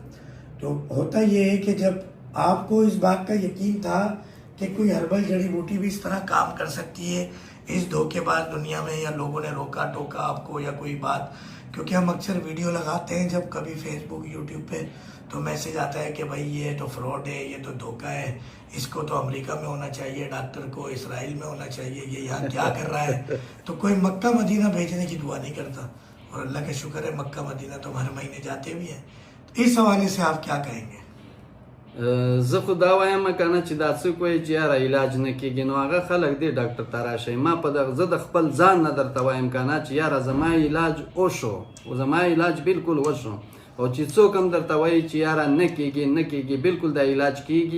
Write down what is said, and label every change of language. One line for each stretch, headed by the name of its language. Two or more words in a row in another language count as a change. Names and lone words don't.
Urdu: تو ہوتا یہ ہے کہ جب آپ کو اس بات کا یقین تھا کہ کوئی ہربل جڑی بوٹی بھی اس طرح کام کر سکتی ہے اس دھوکے باز دنیا میں، یا لوگوں نے روکا ٹوکا آپ کو یا کوئی بات، کیونکہ ہم اکثر ویڈیو لگاتے ہیں جب کبھی فیس بک یوٹیوب پہ، تو میسج آتا ہے کہ بھائی یہ تو فراڈ ہے، یہ تو دھوکہ ہے، اس کو تو امریکہ میں ہونا چاہیے، ڈاکٹر کو اسرائیل میں ہونا چاہیے، یہ یہاں کیا کر رہا ہے. تو کوئی مکہ مدینہ بھیجنے کی دعا نہیں کرتا، اور اللہ کا شکر ہے مکہ مدینہ تو ہر مہینے جاتے بھی ہیں. تو اس حوالے سے آپ کیا کہیں گے?
Pashto: زه خو دا وایم کنه چې دا څوک وایي چې یاره علاج نه کېږي، نو هغه خلک دی ډاکټر ته راشئ. ما په دغه زه د خپل ځان نه درته وایم کنه چې یاره زما علاج وشو، زما علاج بالکل وشو، او چې څوک هم درته وایي چې یاره نه کېږي نه کېږي، بالکل دا علاج کېږي.